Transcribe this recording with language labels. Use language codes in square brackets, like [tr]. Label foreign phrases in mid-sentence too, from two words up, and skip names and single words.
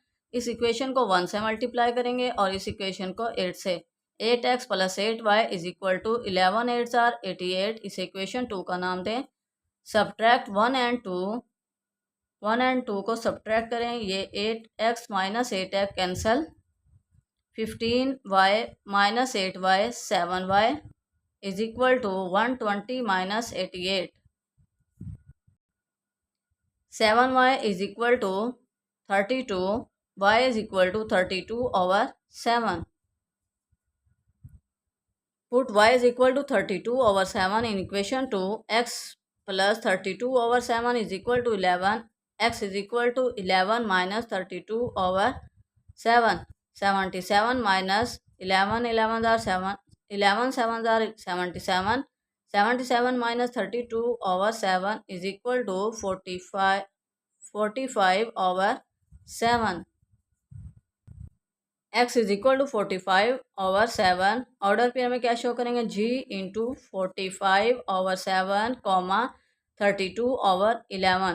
[hi] इस इक्वेशन को 1 से मल्टीप्लाई करेंगे और इस इक्वेशन को 8 से। 8x + 8y = 11 8 are 88, इसे इक्वेशन 2 का नाम दें। सब्ट्रैक्ट 1 एंड 2 को सब्ट्रैक्ट करें, ये 8x - 8x कैंसल, 15y - 8y 7y = 120 - 88, 7y = 32, y = 32/7. [en] Put y = 32/7 in equation 2. X + 32/7 = 11. X = 11 - 32/7. 77 minus 11 11 are 7, 11 7 are 77. 77 minus 32/7 = 45/7. x = 45/7। order pair [hi] में क्या शो करेंगे, g × 45/7, 32/11।